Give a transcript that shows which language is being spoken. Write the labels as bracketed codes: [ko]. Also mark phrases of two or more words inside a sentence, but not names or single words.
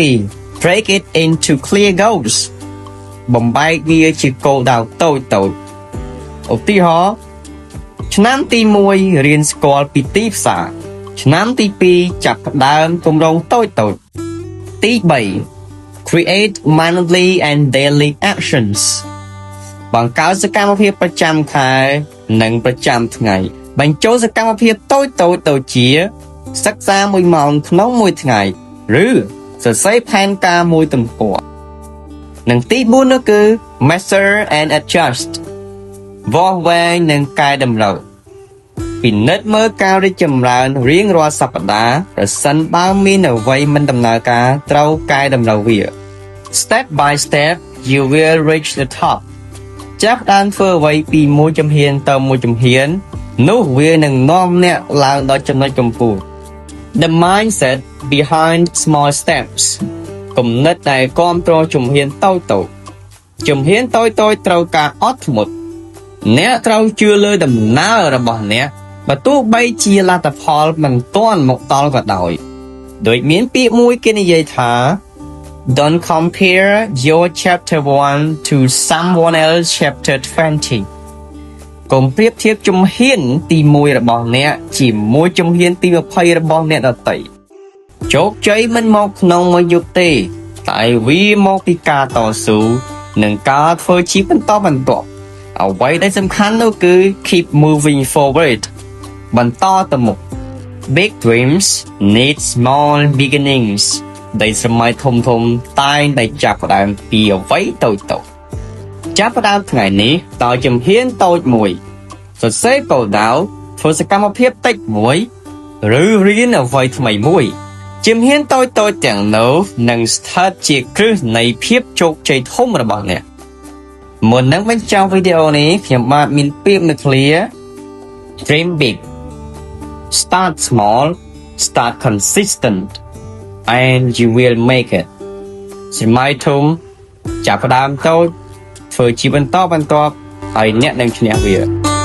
[km] 2 [en] break it into clear goals [km] បំបែកវាជាគោលដៅតូចឧទាហរណ៍ឆ្នាំទី1រៀនស្គាល់ពីទីផ្សារឆ្នាំទី2ចាប់ផ្ដើមគម្រោងតូចទី 3 [en] create monthly and daily actions [km] បង្កើតសកម្មភាពប្រចាំខែនិងប្រចាំថ្ងៃបញ្ចូលសកម្មភាពតូចដូចជាសិក្សា1ម៉ោងក្នុងមួយថ្ងៃឬសរសេរផែនការមួយទំព័រនិង ទី4នោះគឺ [en] measure and adjust [km] វាស់វែងនិងកែតម្រូវពិនិត្យមើលការរីកចម្រើនរៀងរាល់សប្តាហ៍ប្រសិនបើមានអ្វីមិនដំណើរការ ត្រូវកែតម្រូវវា [en] Step by step you will reach the top [km] ចាប់ផ្ដើមធ្វើអ្វីពីមួយជំហានទៅមួយ ជំហាននោះវានឹងនាំអ្នកឡើងដល់ចំណុចកំពូល [en] The mindset behind small steps [km] គំនិតដែលគាំទ្រជំហានតូចជំហានតូចត្រូវការអត់ធ្មត់អ្នកត្រូវជឿលើដំណើររបស់អ្នកបើទោះបីជាលទ្ធផលមិនទាន់មកដល់ក៏ដោយដូចមានពាក្យមួយគេនិយាយថា [en] Don't compare your chapter 1 to someone else chapter [km] 20 កុំប្រៀបធៀបជំហានទី1របស់អ្នកជាមួយជំហានទី20របស់អ្នកដទៃជោគជ័យមិនមកក្នុងមួយយប់ទេតែវាមកពីការត ស៊ូនិងការធ្វើជាបន្តបន្ទាប់អ្វីដែលសំខាន់នោះគឺ [en] keep moving forward [km] បន្តទៅមុខ [en] Big dreams need small [km] beginnings ដែលស្រមៃធំតែងតែចាប់ផ្ដើមពីអ្វីតូចចាប់ផ្ដើមថ្ងៃ នេះដោយជំហានតូចមួយសរសេរគោលដៅធ្វើសកម្មភាពតិចមួយឬរៀនអ្វីថ្មីមួយជំហានតូ ចៗទាំងនោះនឹងស្ថិតជាគ្រឹះនៃភាពជោគជ័យធំរបស់អ្នកមុននឹងបញ្ចប់វីដេអូនេះខ្ញុំបាទមានពាក្យមួយឃ្លា [en] Dream big start small start consistent and you will make it [km] សម័យធំចាប់ផ្ដើមតូចធ្វើជាបន្តបន្ទាប់ហើយអ្នកនឹងឈ្នះវា